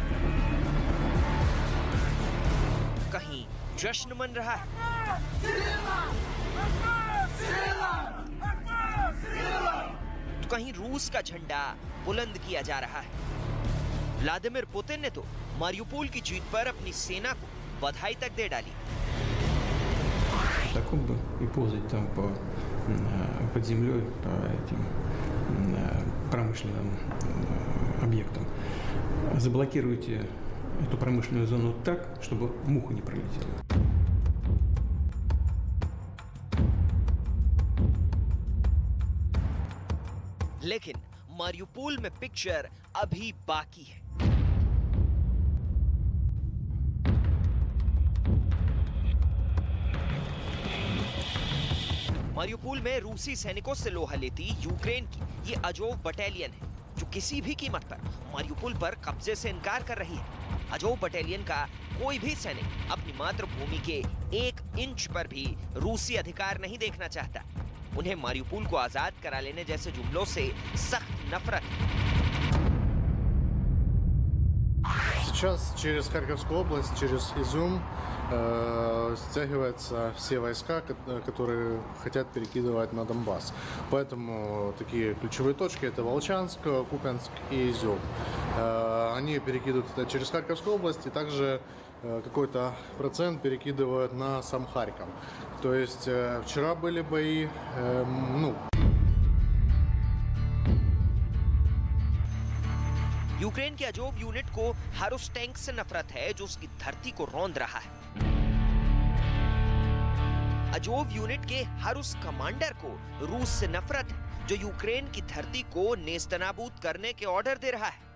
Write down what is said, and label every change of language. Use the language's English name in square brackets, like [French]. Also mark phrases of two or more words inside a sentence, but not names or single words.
[Hindi] कहीं जश्न मन रहा है, तो कहीं रूस का झंडा बुलंद किया जा रहा है। व्लादिमीर पुतिन ने तो मारिउपोल की जीत पर अपनी सेना को बधाई तक दे डाली। [Russian] под землей по этим промышленным объектам. Заблокируйте эту промышленную зону так, чтобы муха не пролетела. [Hindi] लेकिन मारिउपोल में पिक्चर अभी बाकी है। मारिउपोल में रूसी सैनिकों से लोहा लेती यूक्रेन की ये अजोव बटालियन है, जो किसी भी कीमत पर मारिउपोल पर कब्जे से इनकार कर रही है। अजोव बटालियन का कोई भी सैनिक अपनी मातृभूमि के 1 इंच पर भी रूसी अधिकार नहीं देखना चाहता। उन्हें मारिउपोल को आजाद करा लेने जैसे जुमलों से सख्त नफरत है। [Russian] Сейчас через Харьковскую область, через Изюм стягиваются все войска, которые хотят перекидывать на Донбасс. Поэтому такие ключевые точки – это Волчанск, Купянск и Изюм. Они перекидывают это через Харьковскую область, и также какой-то процент перекидывают на сам Харьков. То есть вчера были бои, [Hindi] यूक्रेन के अजोव यूनिट को हर उस टैंक से नफरत है जो उसकी धरती को रौंद रहा है। अजोव यूनिट के हर उस कमांडर को रूस से नफरत है जो यूक्रेन की धरती को नेस्तनाबूद करने के ऑर्डर दे रहा है।